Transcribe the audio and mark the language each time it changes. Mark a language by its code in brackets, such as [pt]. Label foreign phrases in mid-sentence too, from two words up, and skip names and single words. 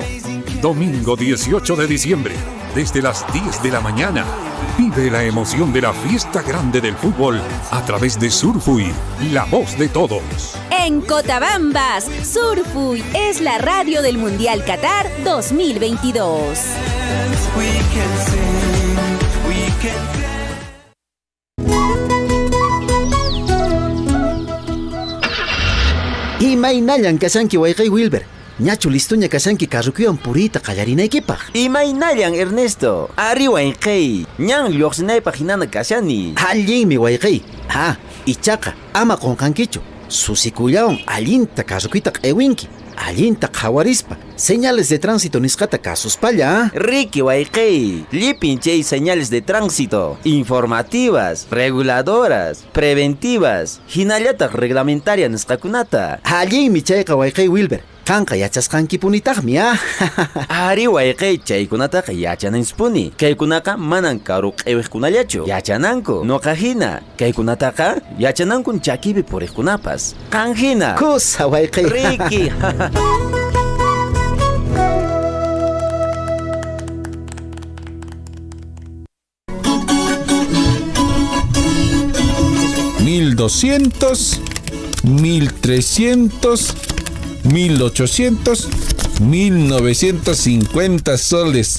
[es] Domingo 18 de diciembre, desde las 10 de la mañana. Vive la emoción de la fiesta grande del fútbol a través de Surfuy, la voz de todos. En Cotabambas, Surfuy es la radio del Mundial Qatar 2022. [qu] Imaynayan kasanki wayqay Wilber. Ñachu listuña kasanki carrukuyan purita qallarinaykipaq. Imaynayan Ernesto. Ari wayqay. Ñan lluqsinaypaq hinana kasani. Allinmi wayqay. Ichaqa ama qunqankichu. Susikullawan allinta carrukuyta q'iwinki. Allinta qhawarispa. [es] Señales de tránsito [qu] nisqata kasuspalla. Ricky wayqay. Llipin chay [es] señales de tránsito. Informativas, reguladoras, preventivas. [qu] Hinallataq reglamentaria nisqakunata. Allinmi chayqa wayqay Wilber. Kanqa yachasqankipunitaqmi Ari wayqay chaykunataqa yachanansipuni. Kaykunaqa manan karu q'iwiqkunallachu. Yachananku. Noqa hina. Kaykunataqa yachanankun chakipi puriqkunapas. Qan hina. Kusa wayqay. Ricky. $1,200, $1,300, $1,800, $1,950.